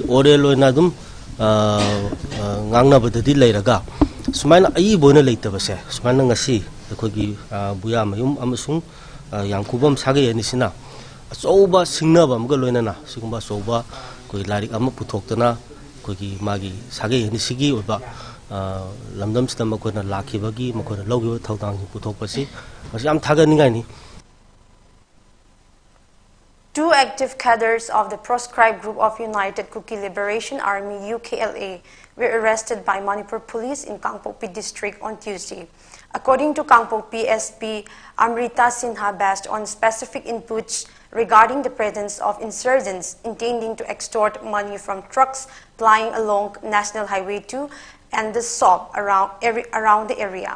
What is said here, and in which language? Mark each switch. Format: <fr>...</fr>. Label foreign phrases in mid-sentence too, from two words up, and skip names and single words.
<mni>oral loina dum ngangna badadi lairaga sumaina ai boina leitabase sumaina ngasi khoigi buya mayum amasung yangkubam sagai anisina achouba singnaba amga loinana sigumba chouba koi larik ama puthokdana koigi magi sagai anisigi oba lamdam sida makoina lakhibagi makoina logiba thodang puthokpasi masi am thaganingai ni.</mni> <en>Two active cadres of the proscribed group of United Kuki Liberation Army UKLA were arrested by Manipur police in Kangpokpi district on Tuesday. According to Kangpokpi SP Amrita Sinha, based on specific inputs regarding the presence of insurgents intending to extort money from trucks plying along National Highway 2 and the SOB around the area.</en>